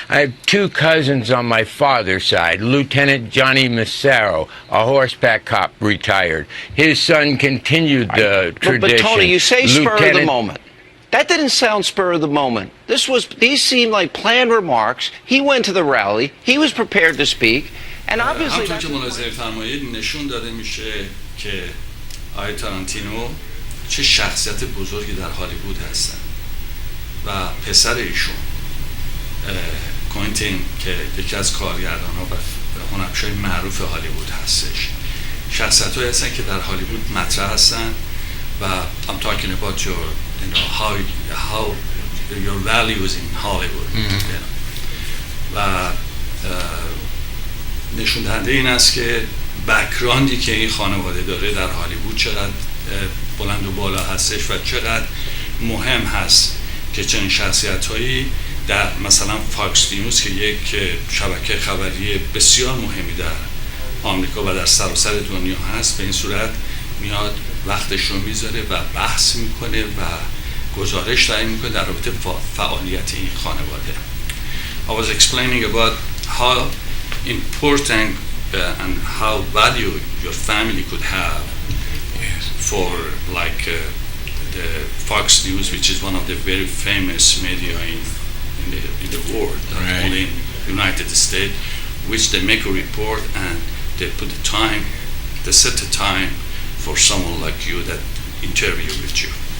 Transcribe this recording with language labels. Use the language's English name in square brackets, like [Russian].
[English] I have two cousins on my father's side, Lieutenant Johnny Massaro, a horseback cop, retired. His son continued the tradition. But Tony, you say spur of the moment. That didn't sound spur of the moment. These seemed like planned remarks. He went to the rally. He was prepared to speak. And obviously [Persian] همونطور که ملاحظه فرمایید نشون داده میشه که آقای تارانتینو چه شخصیت بزرگی در هالیوود هستن و پسر ایشون کوینتین که یکی از کارگردان‌ها و هنرپیشه‌های معروف هالیوود هستش. شخصیت‌هایی هستن که در هالیوود مطرح هستن و [English] I'm talking about your how your values in Hollywood. [Persian] و نشون دهنده این است که بک‌گراندی که این خانواده داره در هالیوود چقدر بلند و بالا هستش و چقدر مهم هست که چنین شخصیت‌هایی در مثلا فاکس نیوز که یک شبکه خبری بسیار مهمی در آمریکا و در سراسر دنیا هست به این صورت میاد وقتش رو میذاره و بحث میکنه و گزارش تعیین میکنه در رابطه با فعالیت این خانواده. [English] I was explaining about how important and how value your family could have for like the Fox News, which is one of the very famous media in the world, not only in United States, which they make a report and they put the time, they set the time for someone like you that interview with you.